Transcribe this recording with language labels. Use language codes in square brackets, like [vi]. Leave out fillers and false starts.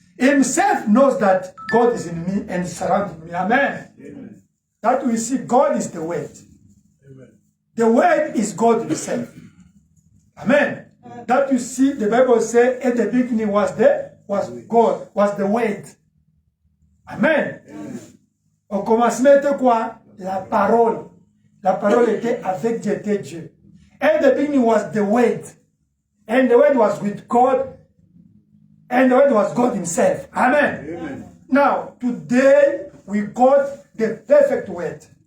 [en] Himself knows that God is in me and surrounding me. Amen. Amen. That we see God is the Word. Amen. The Word is God Himself. Amen. Amen. That you see, the Bible says, at the beginning was God, was the Word. [fr] Amen. Amen. Au commencement était quoi? La parole. La parole était avec Dieu, était Dieu. [en] And the beginning was the Word. And the Word was with God. And the Word was God himself. Amen. Amen. Now, today, we got the perfect Word.